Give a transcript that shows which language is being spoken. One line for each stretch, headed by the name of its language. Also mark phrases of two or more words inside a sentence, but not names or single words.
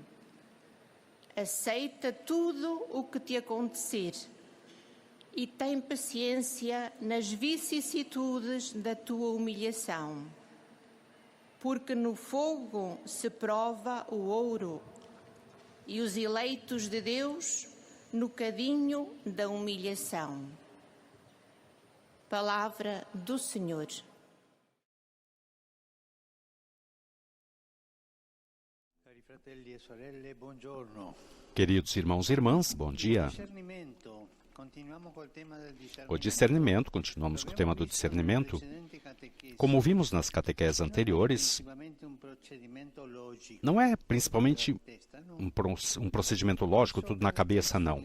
Portuguese: Aceita tudo o que te acontecer e tem paciência nas vicissitudes da tua humilhação. Porque no fogo se prova o ouro e os eleitos de Deus no cadinho da humilhação. Palavra do Senhor.
Italian: Cari fratelli e sorelle, buongiorno.
Portuguese: Queridos irmãos e irmãs, bom dia. O discernimento, continuamos com o tema do discernimento. Como vimos nas catequeses anteriores, não é principalmente um procedimento lógico, tudo na cabeça, não.